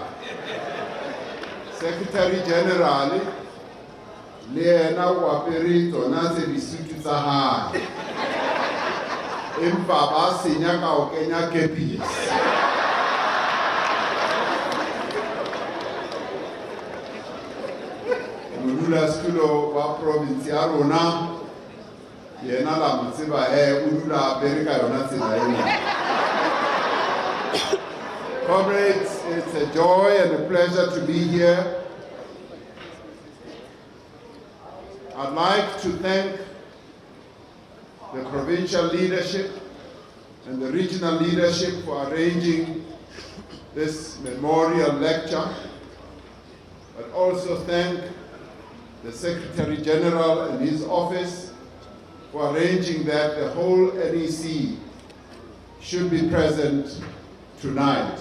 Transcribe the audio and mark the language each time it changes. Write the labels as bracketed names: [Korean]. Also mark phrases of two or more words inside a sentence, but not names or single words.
[Southern Sotho] Secretary General le yena o apere tsona tse disutu tsa hae, empa ba senya ka o kenya kepisi. Modulasetulo wa province ya rona yena la mo tseba o dula apere ka yona tsela ena. [English] Comrades, it's a joy and a pleasure to be here. I'd like to thank the provincial leadership and the regional leadership for arranging this memorial lecture, but also thank the Secretary General and his office for arranging that the whole NEC should be present tonight.